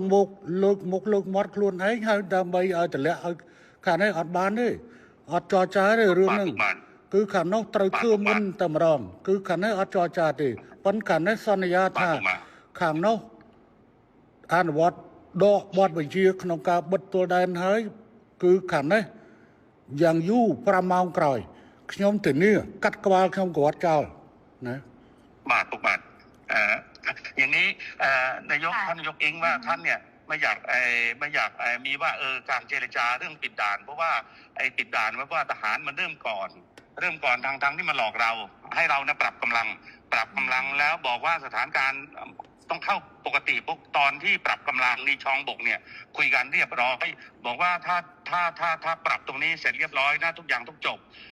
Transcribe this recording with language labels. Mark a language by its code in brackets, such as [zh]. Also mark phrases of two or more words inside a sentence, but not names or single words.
[km] លើកមុខលើកមាត់ខ្លួនឯងហើយដើម្បីឲ្យតម្លាក់ឲ្យខាងនេះអត់បានទេអត់ចរចាទេរឿងហ្នឹងគឺខាងនោះត្រូវធ្វើមុនតែម្ដងគឺខាងនេះអត់ចរចាទេប៉ុន្តែខាងនេះសន្យាថាខាងនោះអនុវត្តដកបទបញ្ជាក្នុងការបិទទល់ដែនហើយគឺខាងនេះយ៉ាងយូរ5ម៉ោងក្រោយខ្ញុំធានាកាត់ក្បាលខ្ញុំគាត់ចោលណា បាទពុកបាទ [th] อย่างนี้นายกท่านนายกเองว่าท่านเนี่ยไม่อยากมีว่าการเจรจาเรื่องปิดด่านเพราะว่าไอ้ปิดด่านว่าทหารมันเริ่มก่อนทางที่มาหลอกเราให้เรานะปรับกำลังแล้วบอกว่าสถานการณ์ต้องเข้าปกติปุ๊บตอนที่ปรับกำลังนี่ชองบกเนี่ยคุยกันเรียบร้อยบอกว่าถ้าปรับตรงนี้เสร็จเรียบร้อยนะทุกอย่างต้องจบ